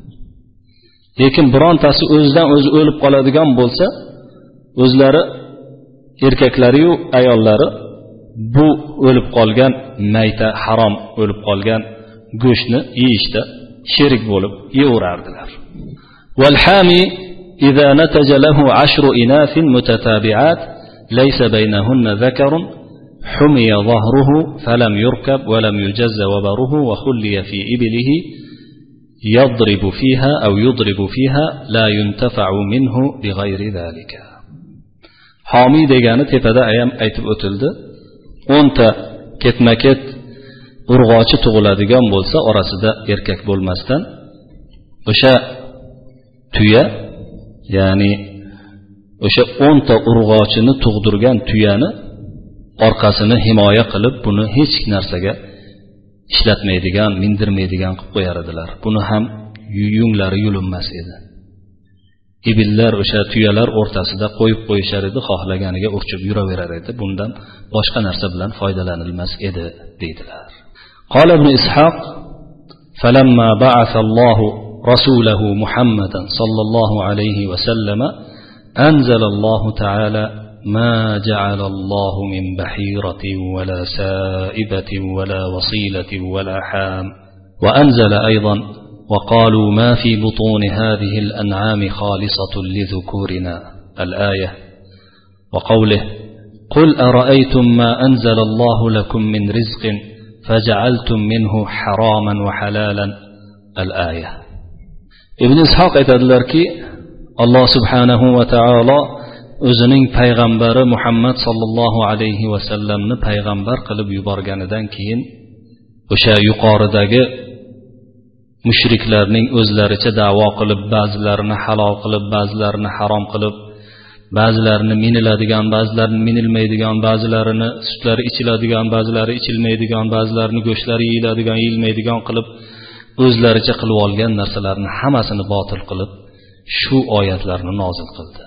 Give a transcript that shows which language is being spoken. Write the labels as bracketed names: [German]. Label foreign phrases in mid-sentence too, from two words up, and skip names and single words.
[Uzbek] Lekin birontasi o'zidan o'zi o'lib qoladigan bo'lsa, o'zlari erkaklari yu ayollari bu o'lib qolgan mayta, harom o'lib qolgan go'shtni yeyishda sherik bo'lib yeyaverardilar. [Arabic] والحامي إذا نتج له 10 إناث متتابعات ليس بينهن ذكر حمي ظهره فلم يركب ولم يجز وبره وخلي في إبله يضرب فيها أو يضرب فيها لا ينتفع منه بغير ذلك. [Uzbek] Homiy degani tepada ham aytib o'tildi. 10 ta ketma-ket urg'ochi tug'iladigan bo'lsa, orasida erkak bo'lmasdan o'sha tuya, ya'ni o'sha 10 ta urg'ochini tug'dirgan tuyani orqasini himoya qilib, buni hech narsaga ishlatmaydigan, mindirmaydigan qilib qo'yar edilar. Buni ham yunglari yulinmas edi. Ibillar o'sha tuyalar o'rtasida qo'yib qo'yishar edi, xohlaganiga urchib yuraverar edi. Bundan boshqa narsa bilan foydalanilmas edi, deydilar. [Arabic] قال ابن إسحاق: فلما بعث الله رسوله محمدا صلى الله عليه وسلم أنزل الله تعالى ما جعل الله من بحيرة ولا سائبة ولا وصيلة ولا حام وأنزل أيضا وقالوا ما في بطون هذه الأنعام خالصة لذكورنا الآية وقوله قل أرأيتم ما أنزل الله لكم من رزق فجعلتم منه حراما وحلالا الآية. [Uzbek] ابن إسحاق aytadilarki, [Arabic] الله سبحانه وتعالى [Uzbek] o'zining payg'ambari Muhammad [Arabic] صلى الله عليه وسلم [Uzbek] payg'ambar qilib yuborganidan keyin o'sha yuqoridagi mushriklarning o'zlaricha da'vo qilib, ba'zilarini halol qilib, ba'zilarini harom qilib, ba'zilarini miniladigan, ba'zilarini minilmaydigan, ba'zilarini sutlari ichiladigan, ba'zilari ichilmaydigan, ba'zilarini go'shtlari yeyiladigan, yeyilmaydigan qilib o'zlaricha qilib olgan narsalarni hammasini botil qilib shu oyatlarni nozil qildi.